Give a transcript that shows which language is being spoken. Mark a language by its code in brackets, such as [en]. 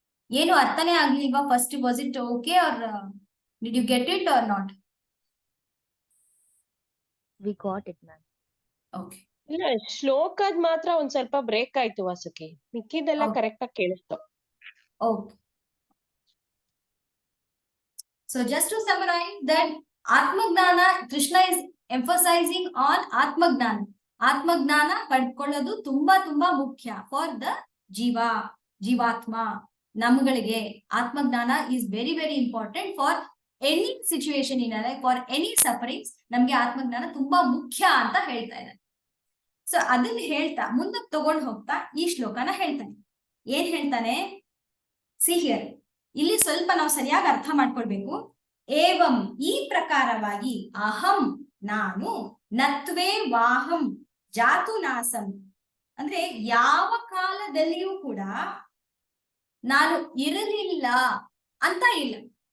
[kn] ಏನು ಅರ್ಥನೇ ಆಗ್ಲಿಲ್ವಾ [en] First? Was it okay or did you get it or not? We got it ma'am. Okay, [kn] ಇಲ್ಲ, ಶ್ಲೋಕದ್ ಮಾತ್ರ ಒಂದ್ ಸ್ವಲ್ಪ ಬ್ರೇಕ್ ಆಯ್ತು ವಾಸುಕಿ, ಮಿಕ್ಕಿದೆಲ್ಲ [en] Okay. [kn] ಕರೆಕ್ಟ್ ಆಗಿ ಕೇಳಿಸ್ತು. [en] okay. So just to summarize that Atmagnana, Krishna is emphasizing on Atmagnana. [kn] Atmagnana ಪಡ್ಕೊಳ್ಳೋದು ತುಂಬಾ ತುಂಬಾ ಮುಖ್ಯ for the ಜೀವಾತ್ಮ. ನಮ್ಗಳಿಗೆ [en] Atmajnana is very very important for any situation in our life, for any sufferings. [kn] ನಮ್ಗೆ ಆತ್ಮಜ್ಞಾನ ತುಂಬಾ ಮುಖ್ಯ ಅಂತ ಹೇಳ್ತಾ ಇದ್ದಾರೆ. ಸೊ ಅದನ್ನ ಹೇಳ್ತಾ ಮುಂದಕ್ಕೆ ತಗೊಂಡು ಹೋಗ್ತಾ ಈ ಶ್ಲೋಕನ ಹೇಳ್ತಾನೆ. ಏನ್ ಹೇಳ್ತಾನೆ? [en] see here, [kn] ಇಲ್ಲಿ ಸ್ವಲ್ಪ ನಾವು ಸರಿಯಾಗಿ ಅರ್ಥ ಮಾಡ್ಕೊಳ್ಬೇಕು. ಏವಂ, ಈ ಪ್ರಕಾರವಾಗಿ, ಅಹಂ, ನಾನು, ನತ್ವೇ ವಾಹಂ ಜಾತು ನಾಸಂ, ಅಂದ್ರೆ ಯಾವ ಕಾಲದಲ್ಲಿಯೂ ಕೂಡ ನಾನು ಇರಲಿಲ್ಲ ಅಂತ ಇಲ್ಲ.